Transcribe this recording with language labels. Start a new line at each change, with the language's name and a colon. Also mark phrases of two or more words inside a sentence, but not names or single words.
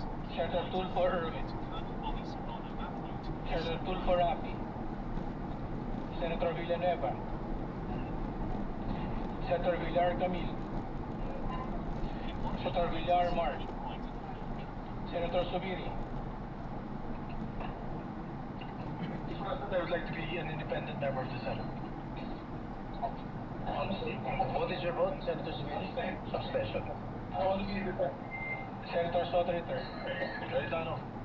English: Senator Tulfo Erwin. Colonel Bobby Serrano Avenue to Senator Tulfo Rapi. Senator Villanueva. Senator Villar Camil. Senator Villar Mark. Senator Subiri. I would like to be an independent member of the Senate. What is your vote, Senator Subiri? Abstention. I want to be independent. Senator Soto III. Cayetano.